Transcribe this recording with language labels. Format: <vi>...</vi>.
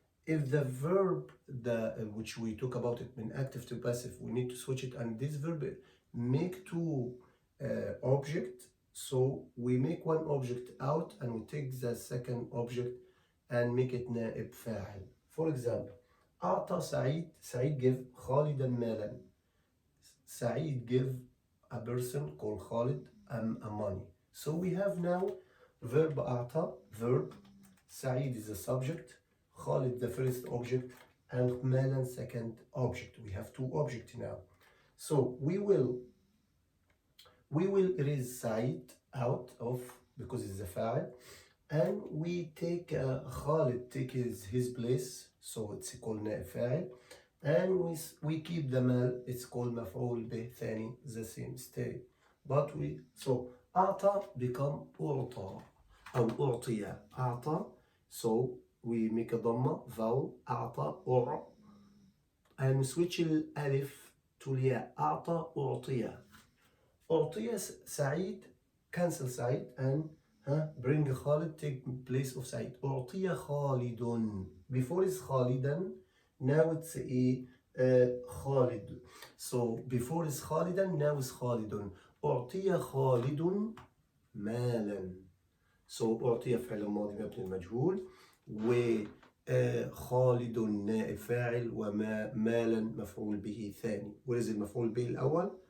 <en>If the verb which we talk about it in active to passive, we need to switch it, and this verb make two object. So we make one object out and we take the second object and make it نائب فاعل.</en> <ar>For example, أعطى سعيد give خالدا مالا.</ar> <en>سعيد give a person called Khalid a money. So we have now verb أعطى, verb, سعيد is the subject, Khalid the first object, and مالا second object. We have two objects now. So we will erase سعيد out of because it's a فاعل, and we take Khalid take his place, so it's called نائب فاعل, and we keep the مال, it's called</en> <ar>مفعول به ثاني,</ar> <en>the same stay.</en> <ar>But so أعطى become أعطى أو أعطي.</ar> <en>أعطى, so we make a ضمة vowel أعطى أع, and we switch الألف to الياء.</en> <ar>أعطى أعطي. أعطي سعيد,</ar> <en>cancel سعيد and bring Khalid, take place of سعيد.</en> <ar>أعطي خالد.</ar> <en>Before is خالدا, now it's خالد. So before is خالدا, now is خالد.</en> <ar>أعطي خالد مالا. So أعطي فعل ماضي مبني المجهول, وخالد نائب فاعل, ومالا مفعول به ثاني.</ar> <en>What is</en> <ar>المفعول به الأول?</ar>